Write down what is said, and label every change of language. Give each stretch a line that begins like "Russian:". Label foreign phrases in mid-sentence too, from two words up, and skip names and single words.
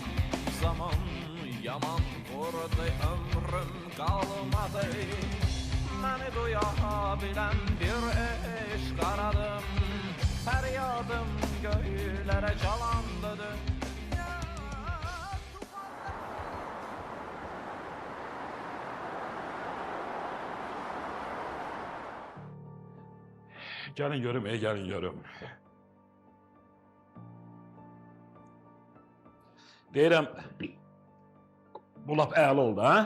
Turkish: Zaman yaman vurdu ömrüm kalmadı. Beni duyabilen bir eşk aradım. Feryadım göğlere çalandı dünya.
Azerbaijani: Gəlin görüm, gəlin görüm. Deyirəm, bu lap əla oldu, hə?